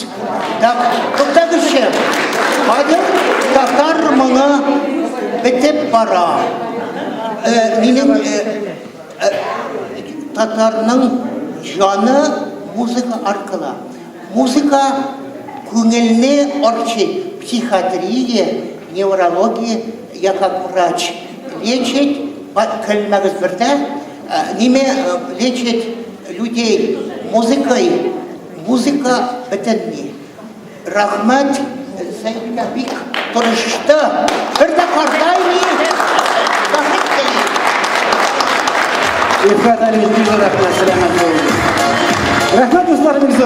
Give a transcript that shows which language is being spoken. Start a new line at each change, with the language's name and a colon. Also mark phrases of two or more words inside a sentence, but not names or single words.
Tatar: Туктагызчы, хәзер татар моңы бетеп бара. Минем татарның жаны музыка аркылы. Музыка күңелне арчый.
Russian: Психиатрия, неврология, я как врач, лечит,
Tatar: көлмәгез бердә, ниме
Russian: лечит людей музыкой.
Tatar: Музыка бөтенне. Рәхмәт, Сәйиткә бик тырышты. Бер дә картаймый. Рәхмәт дусларым зур.